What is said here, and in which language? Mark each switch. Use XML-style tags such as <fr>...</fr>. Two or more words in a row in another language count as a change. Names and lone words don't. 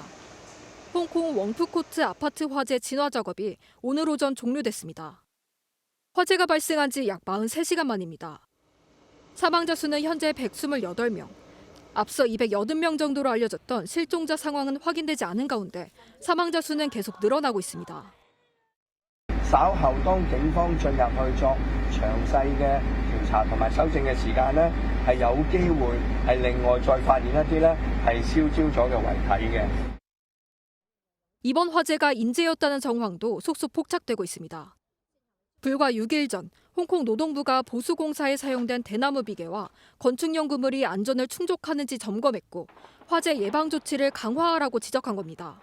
<ko>홍콩 웡푸코트 아파트 화재 진화 작업이 오늘 오전 종료됐습니다. 화재가 발생한 지 약 43시간 만입니다. 사망자 수는 현재 128명. 앞서 280명 정도로 알려졌던 실종자 상황은 확인되지 않은 가운데 사망자 수는 계속 늘어나고 있습니다.</ko> <yue>稍後當警方進入去作詳細嘅調查同埋搜證嘅時間呢，係有機會係另外再發現一啲呢係燒焦咗嘅遺體嘅。</yue> <ko>이번 화재가 인재였다는 정황도 속속 포착되고 있습니다. 불과 6일 전 홍콩 노동부가 보수공사에 사용된 대나무 비계와 건축용 그물이 안전을 충족하는지 점검했고 화재 예방 조치를 강화하라고 지적한 겁니다.</ko>